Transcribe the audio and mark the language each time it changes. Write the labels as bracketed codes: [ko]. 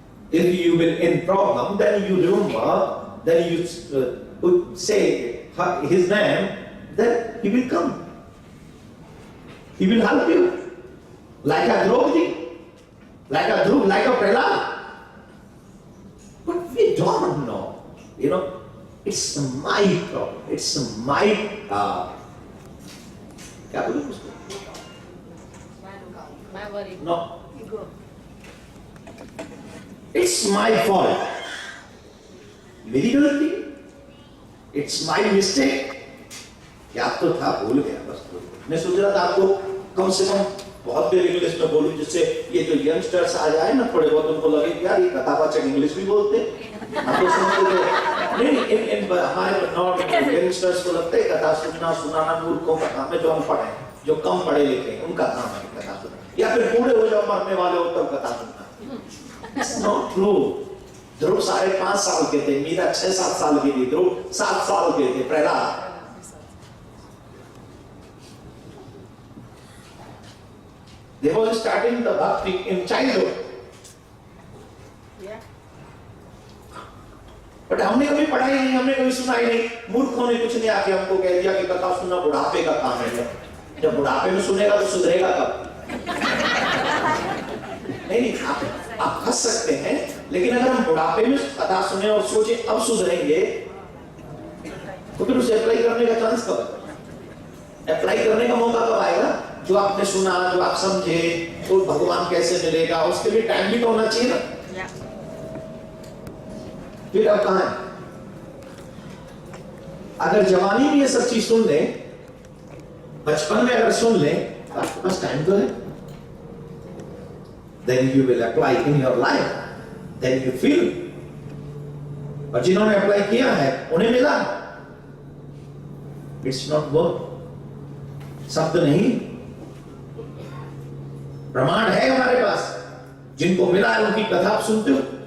[en] If you will in problem, then you remember, then you would say his name, then he will come. He will help you. Like a Draupadi, like a Dhruv, like a Prahlad. But we don't know, you know. It's my problem. It's my [hi] क्या बोलूं उसको? [en] My worry. No. Ego. It's my fault. [hi] मेरी गलती. [en] It's my mistake. [hi] क्या तो था, भूल गया बस. मैं सोच रहा था आपको कम से कम बहुत देर इंग्लिश में बोलूं, जिससे ये जो यंगस्टर्स आ जाए ना, थोड़े बहुत उनको लगे कि यार ये कथावाचक इंग्लिश भी बोलते हैं. आपको समझते थे? नहीं, इन हमारे नॉर्थ यंगस्टर्स को लगता है कथा सुनाना मूर्खों का काम है, जो अनपढ़ हैं, जो कम पढ़े लिखे हैं, उनका काम है कथा सुनना. या फिर बूढ़े हो जाओ, मरने वाले हो तब कथा सुनना. [en] It's not true. [hi] ध्रुव 5.5 साल के थे, मीरा 6-7 साल की थी, ध्रुव 7 साल के थे, Prahlad. [en] They were starting the bhakti in childhood. Yeah. [hi] But हमने कभी पढ़ा ही नहीं, हमने कभी सुना ही नहीं. मूर्खों ने कुछ नहीं आके हमको कह दिया कि कथा सुनना बुढ़ापे का काम है. जब बुढ़ापे में सुनेगा तो सुधरेगा कब? नहीं, आप हंस सकते हैं, लेकिन अगर हम बुढ़ापे में कथा सुने और सोचे अब सुधरेंगे, तो फिर उसे अप्लाई करने का चांस कब? अप्लाई करने का मौका कब आएगा? जो आपने सुना, जो आप समझे, तो भगवान कैसे मिलेगा, उसके लिए टाइम भी तो होना चाहिए ना. फिर अब कहां है? अगर जवानी में ये सब चीज सुन ले, बचपन में अगर सुन ले, तो आपके पास टाइम तो है. [en] Then you will apply in your life. Then you feel. [hi] और जिन्होंने अप्लाई किया है, उन्हें मिला. [en] It's not work. [hi] शब्द नहीं, प्रमाण है हमारे पास. जिनको मिला है उनकी कथा आप सुनते हो.